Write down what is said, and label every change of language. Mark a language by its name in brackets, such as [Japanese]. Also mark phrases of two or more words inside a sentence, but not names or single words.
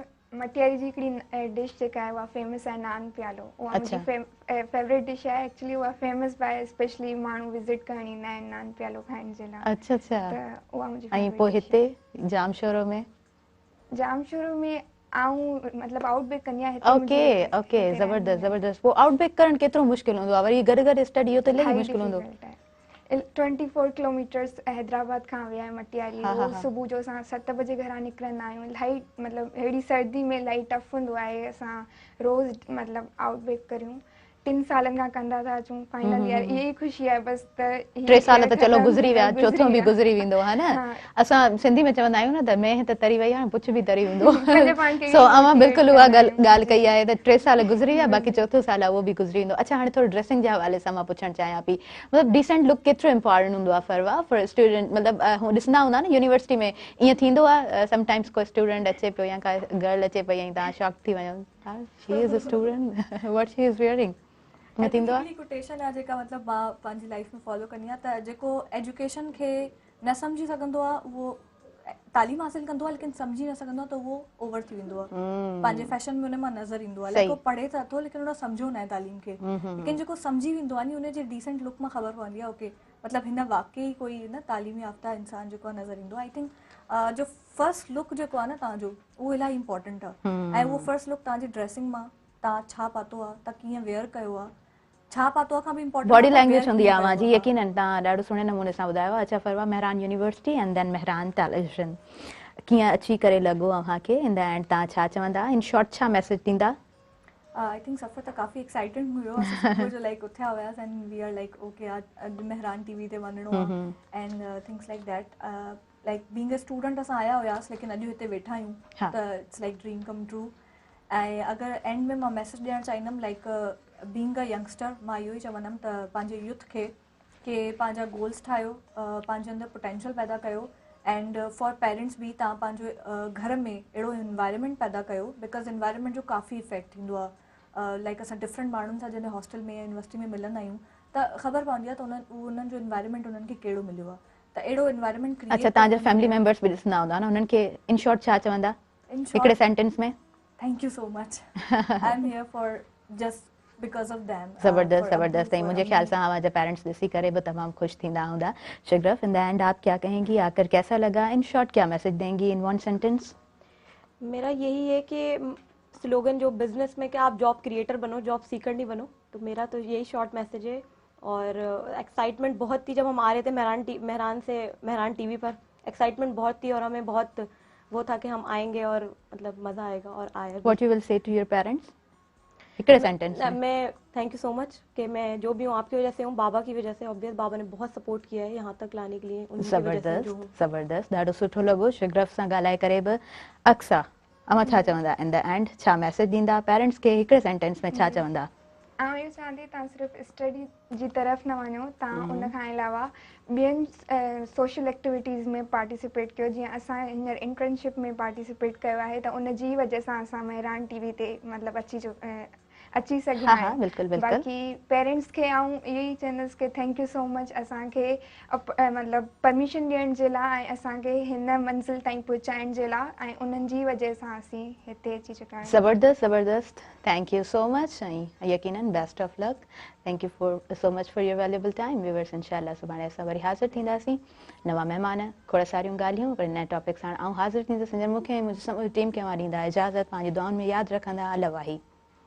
[Sindhi] मटियारी जी हिकिड़ी डिश जेका आहे उहा फेमस आहे नान प्यालो उहा मुंहिंजी [English] favourite dish [Sindhi] आहे एक्चुअली उहा [English] famous by specially [Sindhi] माण्हू विज़िट करण ईंदा आहिनि नान प्यालो खाइण जे लाइ। अच्छा अच्छा त उहा मुंहिंजी ऐं पोइ हिते जामशोरो में जामशोरो में आऊं मतलब आउटबेक कन्या हिते ओके ओके ज़बरदस्त ज़बरदस्त वो आउटबेक करण केतिरो मुश्किल हूंदो आहे वरी गॾु स्टडी इहो त इलाही मुश्किल हूंदो 24 किलोमीटर्स हैदराबाद खां विया आहे मटियाली रोज़ सुबुह जो असां 7 बजे घरां निकिरंदा आहियूं इलाही मतलब अहिड़ी सर्दी में इलाही टफ हूंदो आहे असां रोज़ मतलब आउटबेक करियूं 3 सालनि खां कंदा था अचूं [English] final year [Sindhi] इहा ई ख़ुशी आहे बस त 3 साल त चलो गुज़री विया चौथों बि गुज़री वेंदो है ना असां सिंधी में चवंदा आहियूं न त मैं त तरी वई आहे पुछ बि तरी हूंदो सो अवां बिल्कुलु उहा ॻाल्हि कई आहे त 3 साल गुज़री विया बाक़ी चौथो साल आहे उहो बि गुज़री वेंदो अच्छा हाणे थोरो ड्रेसिंग जे हवाले सां मां पुछणु चाहियां पई मतिलबु [English] decent look [Sindhi] केतिरो इम्पोर्टेंट हूंदो आहे फरवा [English] for student [Sindhi] मतिलबु हू ॾिसंदा हूंदा न यूनिवर्सिटी में ईअं थींदो आहे समटाइम्स को स्टूडेंट अचे पियो या का गर्ल अचे पई ऐं तव्हां शॉक थी वञो [English] she is a student what she is wearing [Sindhi] ईअं थींदो आहे कोटेशन आहे जेका मतिलबु मां पंहिंजी लाइफ में फॉलो कंदी आहियां त जेको एजुकेशन खे न सम्झी सघंदो आहे उहो तालीम हासिल कंदो आहे लेकिन सम्झी न सघंदो आहे त उहो ओवर थी वेंदो आहे पंहिंजे फैशन में हुन मां नज़र ईंदो आहे लाइक पढ़े त अथो लेकिन हुन सम्झो न आहे तालीम खे लेकिन जेको सम्झी वेंदो आहे नी हुनजे [English] decent look [Sindhi] मां ख़बर पवंदी आहे ओके मतिलबु हिन वाकई कोई न तालीम याफ़्ता इंसान जेको आहे नज़र ईंदो आहे [English] I think [Sindhi] जो [English] first look [Sindhi] जेको आहे न तव्हांजो उहो इलाही इंपॉर्टेंट आहे ऐं उहो [English] first look [Sindhi] तव्हांजी ड्रेसिंग मां तव्हां छा पातो आहे तव्हां कीअं वेयर कयो आहे छा पातो आहे खां बि इंपॉर्टेंट [English] body language [Sindhi] हूंदी आहे अवां जी यकीनन तव्हां ॾाढो सुठे नमूने सां ॿुधायो आहे अच्छा फरवा मेहरान यूनिवर्सिटी [English] and then [Sindhi] मेहरान टेलीविजन कीअं अची करे लॻो अव्हांखे [English] in the end [Sindhi] तव्हां छा चवंदा [English] in short [Sindhi] छा मैसेज ॾींदा [English] I think [Sindhi] सफ़र त काफ़ी एक्साइटेड हुयो असां सुबुह जो लाइक उथिया हुयासीं [English] and we are like okay [Sindhi] अॼु मेहरान टीवी ते वञिणो आहे [English] and things like that like being a student [Sindhi] असां आया हुयासीं लेकिन अॼु हिते वेठा आहियूं त [English] it's like dream come true [Sindhi] ऐं अगरि एंड में मां मैसेज ॾियणु चाहींदमि [English] like being a youngster [Sindhi] मां इहो ई चवंदमि त पंहिंजे यूथ खे पंहिंजा गोल्स ठाहियो पंहिंजे अंदरि पोटेंशियल पैदा कयो [English] and for parents [Sindhi] बि तव्हां पंहिंजो घर में अहिड़ो इन्वायरमेंट पैदा कयो [English] because environment [Sindhi] जो काफ़ी इफेक्ट थींदो आहे लाइक असां डिफरेंट माण्हुनि सां जॾहिं हॉस्टल में या यूनिवर्सिटी में मिलंदा आहियूं त ख़बर पवंदी आहे त उन्हनि जो इन्वायरमेंट उन्हनि खे कहिड़ो मिलियो आहे त अहिड़ो इन्वायरमेंट क्रिएट अच्छा तव्हांजा [English] family members [Sindhi] बि ॾिसंदा हूंदा न उन्हनि खे [English] in short [Sindhi] छा चवंदा हिकिड़े सेंटेंस में [English] thank you so much I am here for just because of them [Sindhi] ज़बरदस्त ज़बरदस्त ऐं [Urdu] مجھے خیال سے ہمارے پیرنٹس اسی کرے بھی تمام خوش [Sindhi] थींदा हूंदा [Urdu] शगरफ [English] in the end [Urdu] آپ کیا کہیں گی آ کر کیسا لگا [English] in short [Urdu] کیا میسج دیں گی [English] in one sentence [Urdu] میرا یہی ہے کہ سلوگن جو بزنس میں کہ آپ [English] job creator [Urdu] बनो [English] job seeker [Urdu] نہیں بنو تو میرا تو یہی [English] short message [Urdu] ہے اور ایکسائٹمنٹ بہت تھی جب ہم آ رہے تھے مہران ٹی وی پر ایکسائٹمنٹ بہت تھی اور ہمیں بہت وہ تھا کہ ہم آئیں گے اور مطلب مزہ آئے گا اور آیا [English] what you will say to your parents एक सेंटेंस [Urdu] मैं [English] thank you so much [Urdu] کہ میں جو بھی ہوں آپ کی وجہ سے ہوں بابا کی وجہ سے آبویس بابا نے بہت سپورٹ کیا ہے یہاں تک لانے کے لیے [Sindhi] ज़बरदस्त ज़बरदस्त ॾाढो सुठो लॻो शगरफ सां ॻाल्हाए करे बि अक्सा अवां छा चवंदा [English] in the end [Sindhi] छा मैसेज ॾींदा पेरेंट्स खे हिकिड़े सेंटेंस में छा चवंदा आउं इहो चवां थी तव्हां सिर्फ़ु स्टडी जी तरफ़ न वञो तव्हां उन खां अलावा ॿियनि [English] social activities [Sindhi] में पार्टिसिपेट कयो जीअं असां हींअर इंटर्नशिप में पार्टिसिपेट कयो आहे त उन जी वजह सां असां मेहरान टीवी ते मतिलबु अची सघिया आहियूं बाक़ी पेरेंट्स खे आउं इहो ई चवंदसि कि [English] thank you so much [Sindhi] असांखे मतिलबु परमिशन ॾियण जे लाइ ऐं असांखे हिन मंज़िल ताईं पहुचाइण जे लाइ ऐं उन्हनि जी वजह सां असीं हिते अची चुका आहियूं ज़बरदस्त ज़बरदस्त [English] thank you so much [Sindhi] ऐं यकीनन [English] best of luck thank you so much for your valuable time viewers [Sindhi] इंशाल्लाह सुभाणे असां वरी हाज़िर थींदासीं नवां महिमान खोड़ सारियूं ॻाल्हियूं पर नए टॉपिक सां आउं हाज़िर थींदसि मूंखे ऐं मुंहिंजी टीम खे मां ॾींदा इजाज़त पंहिंजी दुआउनि में यादि रखंदा अल वाही